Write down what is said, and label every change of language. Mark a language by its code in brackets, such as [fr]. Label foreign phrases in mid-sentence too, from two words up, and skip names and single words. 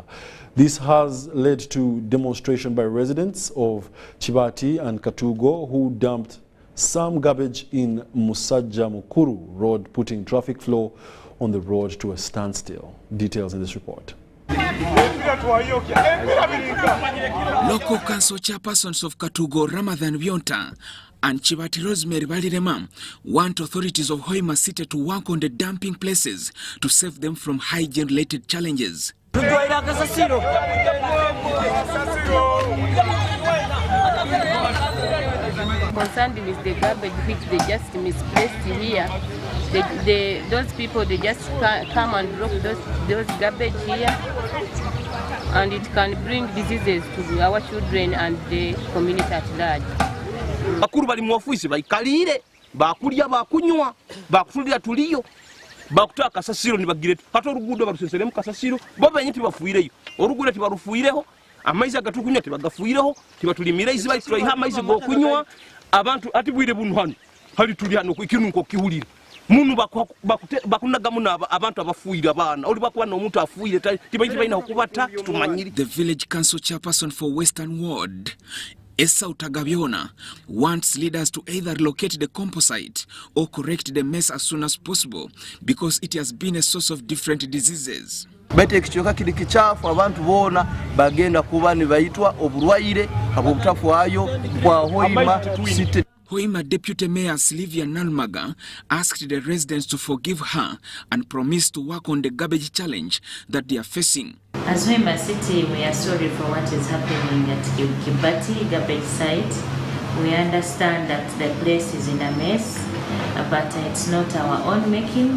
[en] This has led to demonstration by residents of Chibati and Katugo who dumped some garbage in Musajja Mukuru Road, putting traffic flow on the road to a standstill. Details in this report. Local council chairpersons of Katugo, Ramadhan Vyonta and Chibati Rosemary Balirema want authorities of Hoima City to work on the dumping places to save them from hygiene-related challenges. Concerned with the garbage which they just misplaced here, those people, they just come and drop those garbage here, and it can bring diseases to our children and the community at large. [nyo] Bakuru bali mu office bayikalire bakulya bakunywa bakufulira tuliyo bakuta kasasiro nibagire kata orugudo baruseseremu kasasiro bo benye tibafuireyo orugudo tibarufuireho amaizi agatukunywa tibagafuireho tibatulimira izi bali tulayiha amaizi go kunywa abantu atibwire bunu hano hali tuli hano ikinunko kiwulira munu bakunagamu abantu abafuira abana oli bakwana omuntu afuire tibayiti bayina okubata tumanyiri. [en] The village council chairperson for Western Ward, Esa Utagabiona, wants leaders to either relocate the composite or correct the mess as soon as possible because it has been a source of different diseases. [nyo] Betekichoka kili kichafu abantu bona bagenda kuba ni bayitwa oburwaire abobutafu ayo kwa Hoima City. [en] Hoima Deputy Mayor Sylvia Nalmaga asked the residents to forgive her and promised to work on the garbage challenge that they are facing. As Hoima City, we are sorry for what is happening at Kibati garbage site. We understand that the place is in a mess, but it's not our own making.